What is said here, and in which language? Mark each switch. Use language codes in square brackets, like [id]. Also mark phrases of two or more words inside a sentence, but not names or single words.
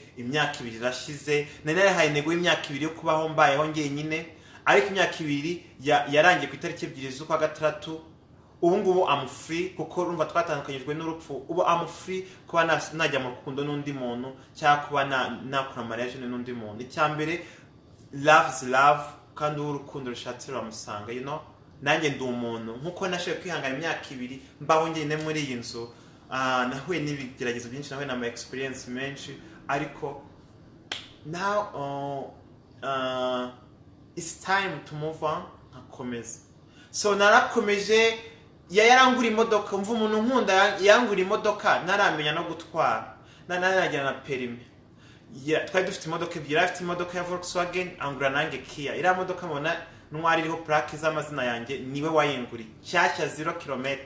[rw] Imyaka 2 irashize nari narahaye intego y'imyaka 2 yo kubaho mbayeho ngenyine, ariko imyaka 2 yarangiye ku itariki 2 z'ukwa gatandatu. Ubu ngubu [en] I'm free [rw] kuko urumva twatandukanyijwe n'urupfu. Ubu [en] I'm free [rw] kuba najya mu rukundo n'undi muntu cyangwa kuba nakora marriage n'undi muntu. Icyambere [en] loves love, [rw] kandi urukundo rushatse ruramusanga, [en] you know. [rw] Nanjye ndi umuntu nkuko nashoboye kwihangana imyaka 2 mbaho ngene muri iyi nzu. Nahuye n'ibigeragezo byinshi, nahuye n'ama experience menshi, ariko [en] now it's time to move on [rw] akomeza. So narakomeje yarangura imodoka. Umva umuntu nkunda yangura imodoka naramenya no gutwara nanagira na perime. Twari dufite imodoka ebyiri, afite imodoka ya Volkswagen angura nange Kia. Ira modoka mubona ntwari iriho plaque z'amazina yanjye niwe wayenguri cyashya 0 km.